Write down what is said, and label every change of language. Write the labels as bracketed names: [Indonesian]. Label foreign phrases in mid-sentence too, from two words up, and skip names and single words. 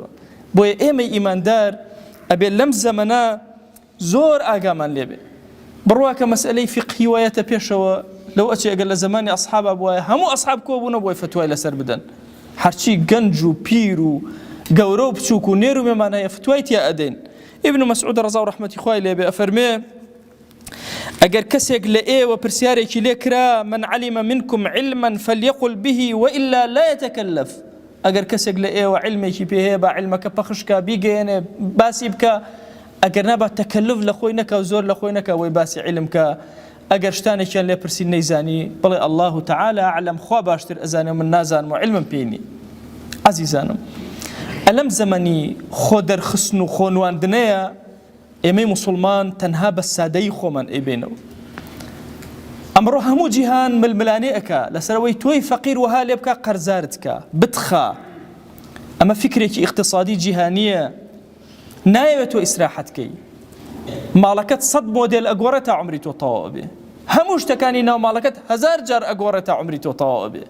[Central Kurdish] بۆیە ئێمەی ئیماندار ئەبێ لەم زەمەنە زۆر ئاگامان لێبێ بڕوا کە مەسئلەی فقهی وایەتە پێشەوە لەو ئەچێ ئەگەر لە زمانی ئەسحابا بووایە هەموو ئەسحاب کۆبوونە بۆی فتوای لەسەر بدەن، هەرچی گەنج و پیر و گەورە و بچووک و نێر و مێمانەیە فتوای تیا ئەدەین. ئیبن مەسعود ڕەزا و ڕەحمەتی خوای لێبێ ئەفەرمێ ئەگەر کەسێک لە ئێوە پرسیارێکی لێ کرا [Arabic] من علم منكم علما فليقل به وإلا لا يتكلف، [Central Kurdish] ئەگەر کەسێک لە ئێوە علمێکی پێ هەیە با علمەکە پەخشکە بیگەێنێ باسی بکە، ئەگەر نابات تەکەلف لە خۆی نەکە و زۆر لە خۆی نەکە وەی باسی علم کە، ئەگەر شتانێکیان لێ پرسی نەیزانی بڵێ [Arabic] الله تعالى أعلم، [Central Kurdish] خوا باشتر ئەزانێ من نازانم و علمم پێی نییە. عەزیزانم ئەلەم زەمەنی خۆ دەرخستن و خۆنواندنەیە ئێمەی موسڵمان تەنها بە سادەیی خۆمان ئەیبێنەوە. ئەمڕۆ هەموو جیهان ململانێ ئەکا لەسەرەوەی تۆی فەقیر وها لێ بکە قەرزارت کە بتخە، ئەمە فکرێکی اقتصادی جیهانیە، نایەوێت تۆ ئیسراحەتکەی ماڵەکەت 100 مۆدێل ئەگۆڕێت تا عمری تۆ تەواو بێ، هەموو شتەکانی ناو ماڵەکەت 1000 جار ئەگۆڕێت تا عمری تۆ تەواو بێ.